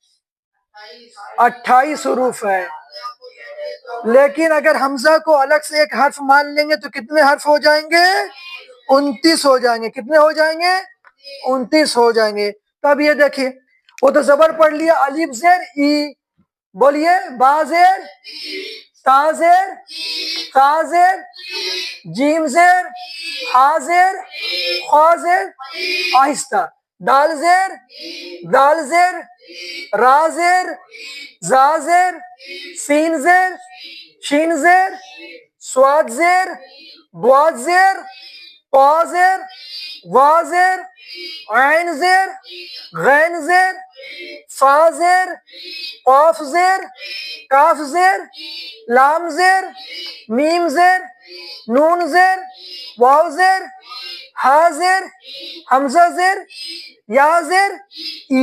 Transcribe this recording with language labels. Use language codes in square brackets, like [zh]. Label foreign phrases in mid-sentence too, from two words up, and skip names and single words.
[ur] 28 حروف ہیں. لیکن اگر حمزہ کو الگ سے ایک حرف مان لیں گے تو کتنے حرف ہو جائیں گے؟ 29 ہو جائیں گے. کتنے ہو جائیں گے؟ 29 ہو جائیں گے. تو اب یہ دیکھیں، وہ تو زبر پڑھ لیا الف زیر ای، بولیے با زیر، تا زیر، تا زیر، جیم زیر، ہا زیر، خا زیر، آہستہ، دال زیر، دال زیر، را زیر، زا زیر، سین زیر، شین زیر، سواد زیر، بواد زیر، پا زیر، وا زیر، عین زیر، غین زیر، فا زیر، قاف زیر، کاف زیر، لام زیر، میم زیر، نون زیر، واو زیر، ہا زیر، حمزہ زیر، یا زیر، ای.